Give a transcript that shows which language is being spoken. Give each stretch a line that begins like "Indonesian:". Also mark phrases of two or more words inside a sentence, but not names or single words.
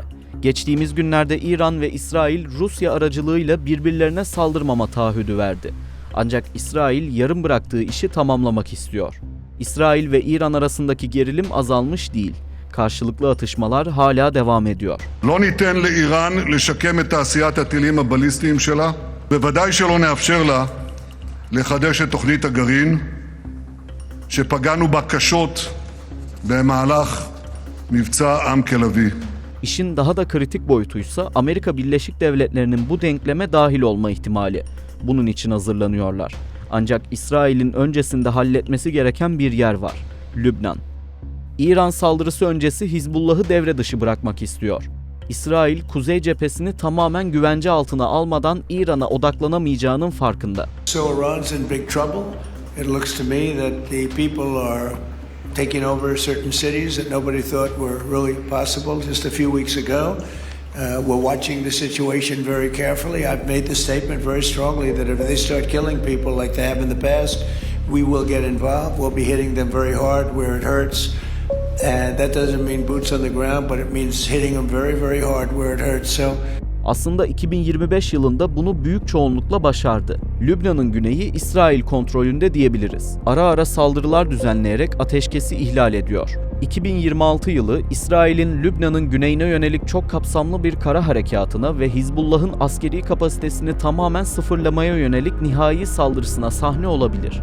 Turkish: Geçtiğimiz günlerde İran ve İsrail Rusya aracılığıyla birbirlerine saldırmama taahhüdü verdi. Ancak İsrail yarım bıraktığı işi tamamlamak istiyor. İsrail ve İran arasındaki gerilim azalmış değil. Karşılıklı atışmalar hala devam ediyor.
Hebrew: לא ניתן לאיראן לשקם את תעשיית הטילים הבליסטיים שלה, בוודאי שלא נאפשר לה לחדש את תוכנית הגרעין שפגענו בה קשות במהלך מבצע עם כלבי.
Turkish: İşin daha da kritik boyutuysa Amerika Birleşik Devletleri'nin bu denkleme dahil olma ihtimali. Bunun için hazırlanıyorlar. Ancak İsrail'in öncesinde halletmesi gereken bir yer var. Lübnan. İran saldırısı öncesi Hizbullah'ı devre dışı bırakmak istiyor. İsrail, kuzey cephesini tamamen güvence altına almadan İran'a odaklanamayacağının farkında.
English: So Iran's in big trouble. It looks to me that the people are taking over certain cities that nobody thought were really possible just a few weeks ago. We're watching the situation very carefully. I've made the statement very strongly that if they start killing people like they have in the past, we will get involved. We'll be hitting them very hard where it hurts. And that doesn't mean boots on the ground, but it means hitting them very hard where it hurts.
Turkish: So aslında 2025 yılında bunu büyük çoğunlukla başardı. Lübnan'ın güneyi İsrail kontrolünde diyebiliriz. Ara ara saldırılar düzenleyerek ateşkesi ihlal ediyor. 2026 yılı İsrail'in Lübnan'ın güneyine yönelik çok kapsamlı bir kara harekatına ve Hizbullah'ın askeri kapasitesini tamamen sıfırlamaya yönelik nihai saldırısına sahne olabilir.